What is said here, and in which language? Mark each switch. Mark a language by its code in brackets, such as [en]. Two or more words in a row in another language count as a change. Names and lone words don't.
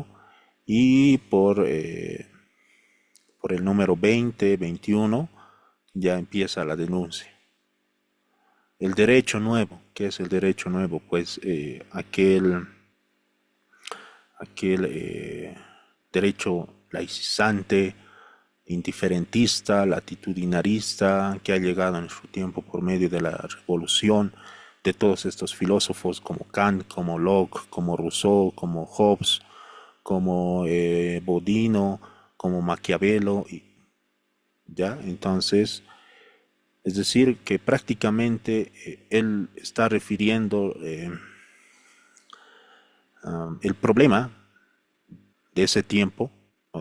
[es] Y por el número 20, 21, ya empieza la denuncia. El derecho nuevo, ¿qué es el derecho nuevo? Pues aquel derecho laicizante, indiferentista, latitudinarista, que ha llegado en su tiempo por medio de la revolución de todos estos filósofos como Kant, como Locke, como Rousseau, como Hobbes, como Bodino, como Maquiavelo, ¿ya? Entonces, es decir, que prácticamente él está refiriendo el problema de ese tiempo, ¿no?